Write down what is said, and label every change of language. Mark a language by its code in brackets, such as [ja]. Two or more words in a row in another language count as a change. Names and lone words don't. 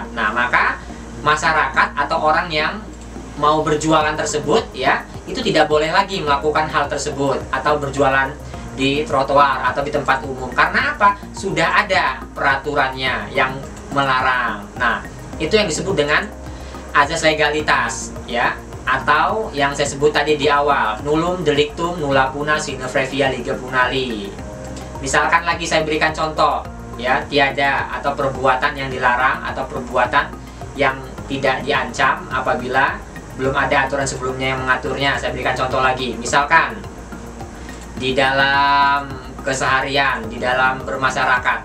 [id] Nah, maka masyarakat atau orang yang mau berjualan tersebut, ya, itu tidak boleh lagi melakukan hal tersebut atau berjualan di trotoar atau di tempat umum. Karena apa? Sudah ada peraturannya yang melarang. Nah, itu yang disebut dengan azas legalitas, ya, atau yang saya sebut tadi di awal, [la] nullum delictum nulla puna sine previa lege punali. [id] Misalkan lagi saya berikan contoh, ya, tiada atau perbuatan yang dilarang atau perbuatan yang tidak diancam apabila belum ada aturan sebelumnya yang mengaturnya. Saya berikan contoh lagi. Misalkan di dalam keseharian, di dalam bermasyarakat.